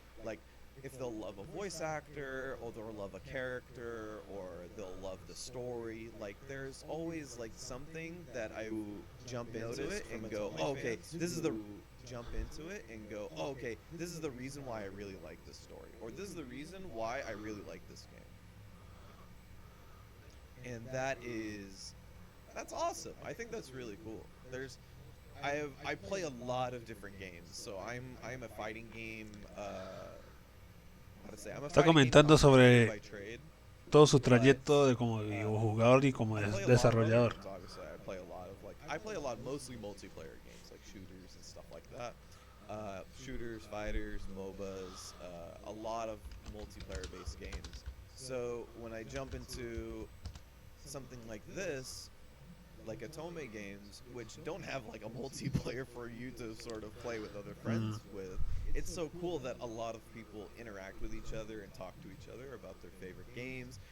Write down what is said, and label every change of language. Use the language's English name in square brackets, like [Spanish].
[English] Like, if they'll love a voice actor, or they'll love a character, or they'll love the story, like there's always like something that I jump into it and go, oh, okay, this is the this is the reason why I really like this story, or this is the reason why I really like this game. And that's awesome. I think that's really cool. I play a lot of different games, so I'm a fighting game [Spanish] Está comentando sobre todo su trayecto de como jugador y como desarrollador. [English] I play a lot, mostly multiplayer games, like shooters and stuff like that. Shooters, fighters, MOBAs, a lot of multiplayer-based games. So when I jump into something like this, like Otome games, which don't have like a multiplayer for you to sort of play with other friends with, it's so cool that a lot of people interact with each other and talk to each other about their favorite games.